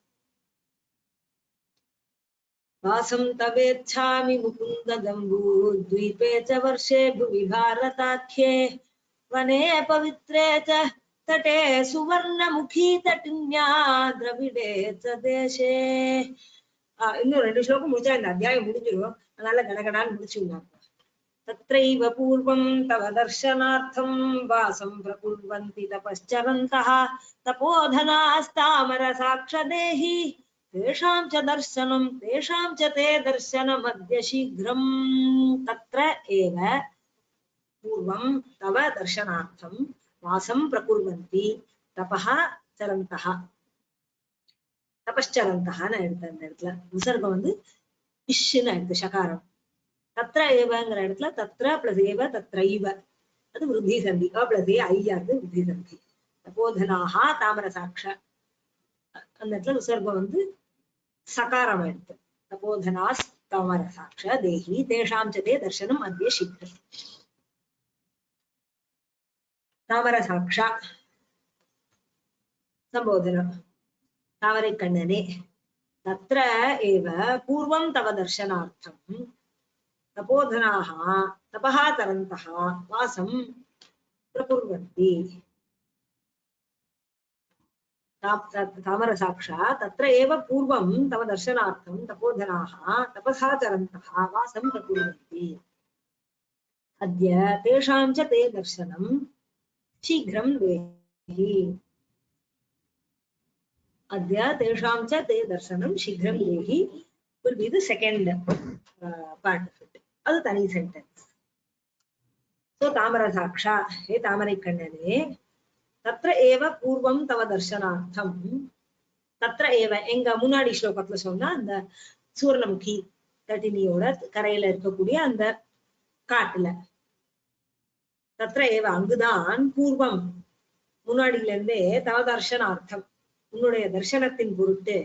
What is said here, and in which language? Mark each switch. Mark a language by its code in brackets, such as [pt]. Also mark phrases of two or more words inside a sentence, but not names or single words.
[sa] वासं तवेच्छामि मुकुन्द जम्बूद्वीपे च वर्षे भुवि भारताख्ये वने पवित्रे च तटे सुवर्णमुखी तटिन्या द्राविडे च देशे. [ta] இன்னும் 2 ஸ்லோகம் முடிச்சா இந்த அத்தியாயம் முடிஞ்சிடும், அதனால கடகடான்னு முடிச்சுடலாம். [sa] तत्रैव पूर्वं तव दर्शनार्थं वासं प्रकुर्वन्ति तपश्चरन्तः तपोधनास्तामरसाक्षदेहि तेषां च दर्शनं तेषां च ते दर्शनमद्य शीघ्रं. तत्र एव पूर्वं तव दर्शनार्थं वासं प्रकुर्वन्ति तपः चरन्तः, तपश्चरन्तः [ta] எடுத்த அந்த இடத்துல விசர்க்கம் வந்து இஷ்ன்னு எடுத்து சகாரம். தத்ர ஏவங்கிற இடத்துல தத்ர பிளஸ் [sa] एव तत्रैव, [ta] அது விருத்தி சந்தி. பிளஸ் ஏ ஐயாவது விருத்தி சந்தி. [sa] तपोधनाः तामरसाक्ष, [ta] அந்த இடத்துல விசர்க்கம் வந்து சகாரம் எடுத்து. [sa] तपोधनास् तामरसाक्ष देहि तेषां चते दर्शनम् अद्य शीघ्रम्. [ta] தாமரசாட்சா சம்போதனம், தாமரை கண்ணனே. [sa] तत्र एव पूर्वं तव दर्शनार्थं तपोधनाः तपः तरन्तः वासं प्रकुर्वन्ति. तामरसाक्षा तत्र एव पूर्वं तव दर्शनार्थं तपोधनाः तपसा चरन्तः वासं प्रकुर्वन्ति. अद्य तेषां च ते दर्शनं शीघ्रं देहि. अद्य तेषां च ते दर्शनं शीघ्रं देहि [en] will be the second part of it. [ta] அது தனி சென்டென்ஸ். சோ தாமரசாட்சா, ஹே தாமரை கண்ணனே, [sa] तत्र एव पूर्वं तव दर्शनार्थं, तत्र एव [ta] எங்க முன்னாடி ஸ்லோகத்துல சொன்னா அந்த சுவர்ணமுகி தட்டினியோட கரையில இருக்கக்கூடிய அந்த காட்டுல, [sa] तत्र एव [ta] அங்குதான், பூர்வம் முன்னாடியில இருந்தே, [sa] तव दर्शनार्थं [ta] உன்னுடைய தர்சனத்தின் பொருட்டு,